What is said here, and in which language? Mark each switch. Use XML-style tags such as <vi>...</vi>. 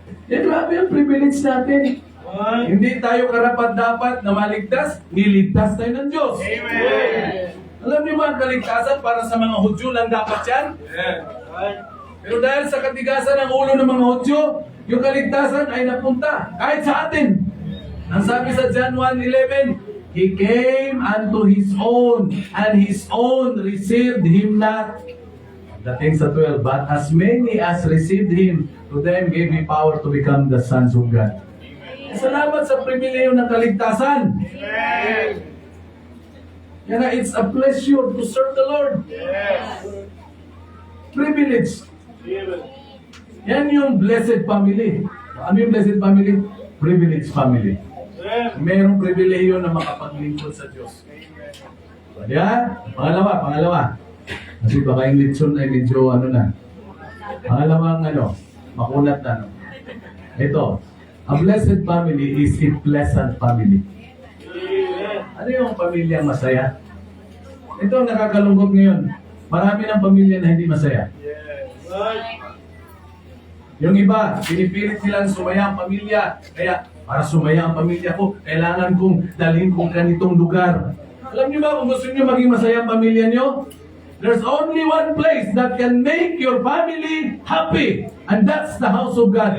<tl>Yan, grabe ang privilege natin. Hindi tayo karapat-dapat na maligtas, niligtas tayo ng Diyos. Amen. Alam niyo ba ang kaligtasan para sa mga Hudyo lang dapat yan? Pero dahil sa katigasan ng ulo ng mga Hudyo, yung kaligtasan ay napunta kahit sa atin. Ang sabi sa</tl> <en>John 1:11, He came unto His own, and His own received Him not.</en> <tl>Dating sa 12,</tl> <en>but as many as received Him, to them gave He power to become the sons of God.</en> <tl>Salamat sa pribileyo ng kaligtasan. Amen. Kaya</tl> <en>it's a pleasure to serve the Lord. Yes. Privilege. Amen.</en> <tl>Yan yung blessed family. Ano yung blessed family?</tl> <en>Privileged family.</en> <tl>Merong pribileyo na makapaglingkod sa Diyos. Yan. Pangalawa. Kasi baka yung litson ay medyo Pangalawang makunat na. Ito.</tl> <en>A blessed family is a pleasant family.</en> <tl>Ano yung pamilyang masaya? Ito ang nakakalungkot ngayon. Marami ng pamilya na hindi masaya. Yung iba, pinipilit silang sumaya ang pamilya. Kaya, para sumaya ang pamilya ko, kailangan kong dalhin kong ganitong lugar. Alam niyo ba kung gusto niyo maging masaya ang pamilya niyo?</tl> <en>There's only one place that can make your family happy. And that's the house of God.</en>